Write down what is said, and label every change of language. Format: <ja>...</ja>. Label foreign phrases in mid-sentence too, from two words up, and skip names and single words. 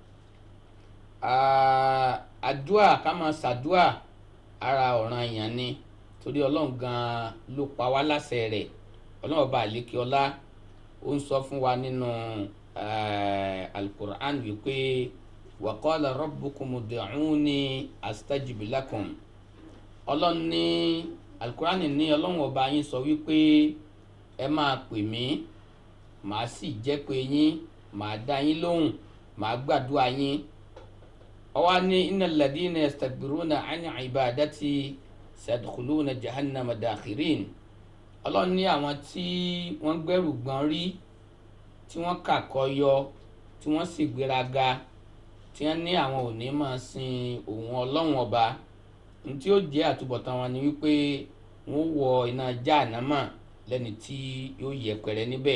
<yo>Àdúà, ká máa ṣàdúà, ara ọ̀ranyàn ni, torí Ọlọ́run gan ló pa wá láṣẹ rẹ̀. Ọlọ́run ọba àlékè ọlá ó ń sọ fún wa nínú al-Qur'an wípé</yo> <ar>وقال ربكم ادعوني أستجب لكم.</ar> <yo>Ọlọ́run ní al-Qur'an ní Ọlọ́run ọba yín sọ wípé ẹ máa pè mí, màá sì jẹ́ pé yín, màá dá yín lóhùn, màá gbàdúrà yín. Ó wá ní</yo> <ar>إن الذين يستكبرون عن عبادتي سيدخلون جهنم داخرين.</ar> <yo>Ọlọ́run ní àwọn tí wọ́n gbẹ́rù gbọ́n rí, tí wọ́n kàkọyọ, tí wọ́n sì gbéraga, tí wọ́n ní àwọn ò ní máa sin òun Ọlọ́run ọba, ní tí ó jẹ́ àtúbọ̀tán wọn ni wípé wọ́n wọ iná jahannama lẹ́ni tí yóò yẹpẹrẹ níbẹ̀.</yo>